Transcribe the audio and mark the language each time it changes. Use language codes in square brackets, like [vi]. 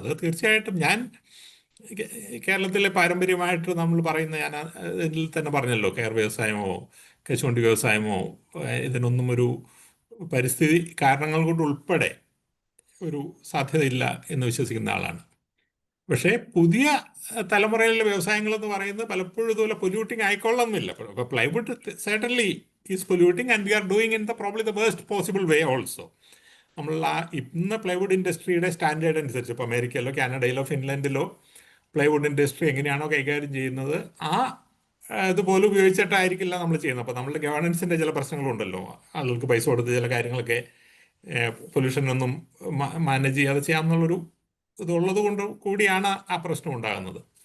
[ml] അത് തീർച്ചയായിട്ടും ഞാൻ കേരളത്തിലെ പാരമ്പര്യമായിട്ട് നമ്മൾ പറയുന്ന, ഞാൻ ഇതിൽ തന്നെ പറഞ്ഞല്ലോ, കയർ വ്യവസായമോ കശുവണ്ടി വ്യവസായമോ ഇതിനൊന്നും ഒരു പരിസ്ഥിതി കാരണങ്ങൾ കൊണ്ട് ഉൾപ്പെടെ ഒരു സാധ്യതയില്ല എന്ന് വിശ്വസിക്കുന്ന ആളാണ്. പക്ഷേ പുതിയ തലമുറയിലെ വ്യവസായങ്ങളെന്ന് പറയുന്നത് പലപ്പോഴും ഇതുപോലെ പൊല്യൂട്ടിങ് ആയിക്കൊള്ളുന്നില്ല. ഇപ്പോൾ plywood [en] certainly is polluting and we are doing in probably the worst possible way also. [ml] നമ്മൾ ഇന്ന് പ്ലൈവുഡ് ഇൻഡസ്ട്രിയുടെ സ്റ്റാൻഡേർഡ് അനുസരിച്ച് ഇപ്പോൾ അമേരിക്കയിലോ കാനഡയിലോ ഫിൻലാൻഡിലോ പ്ലൈവുഡ് ഇൻഡസ്ട്രി എങ്ങനെയാണോ കൈകാര്യം ചെയ്യുന്നത് ഇതുപോലെ ഉപയോഗിച്ചിട്ടായിരിക്കില്ല നമ്മൾ ചെയ്യുന്നത്. അപ്പോൾ നമ്മളുടെ ഗവേണൻസിൻ്റെ ചില പ്രശ്നങ്ങളുണ്ടല്ലോ, ആളുകൾക്ക് പൈസ കൊടുത്ത് ചില കാര്യങ്ങളൊക്കെ പൊല്യൂഷനൊന്നും മാനേജ് ചെയ്യാതെ ചെയ്യാമെന്നുള്ളൊരു ഇതുള്ളത് കൊണ്ട് കൂടിയാണ് ആ പ്രശ്നം ഉണ്ടാകുന്നത്.